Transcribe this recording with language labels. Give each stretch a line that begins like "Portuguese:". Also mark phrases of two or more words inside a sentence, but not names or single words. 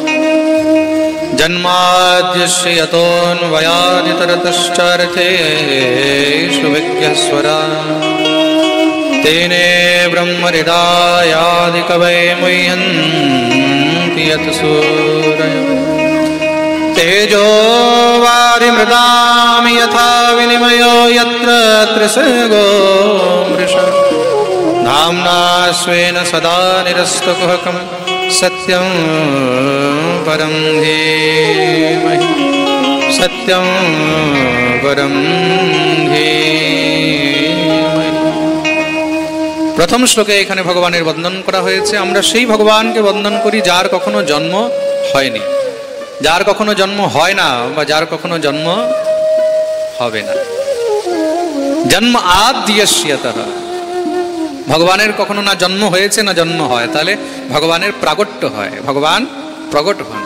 Sanskrit: জন্মাদ্যস্য যতোऽন্বয়াদিতরতশ্চার্থেষু বিঘ্নস্বরাৎ তেনে ব্রহ্মহৃদায়াদিকবয়ে মুহ্যন্তি যত সূরয়ঃ। তেজো वारिमृदां यथा विनिमयो यत्र त्रिसर्गो मृषा धाम्ना स्वेन सदा निरस्तकुहकं सत्यं परं धीमहि सत्यं परं धीमहि।
Bangla: প্রথম শ্লোকে এখানে ভগবানের বন্দন করা হয়েছে। আমরা সেই ভগবানকে বন্দন করি যার কখনো জন্ম হয়নি, যার কখনো জন্ম হয় না, বা যার কখনো জন্ম হবে না।
Sanskrit: জন্ম আদ্যস্যতঃ,
Bangla: ভগবানের কখনো না জন্ম হয়েছে না জন্ম হয়, তাহলে ভগবানের প্রাগট্য হয়, ভগবান প্রগট হন।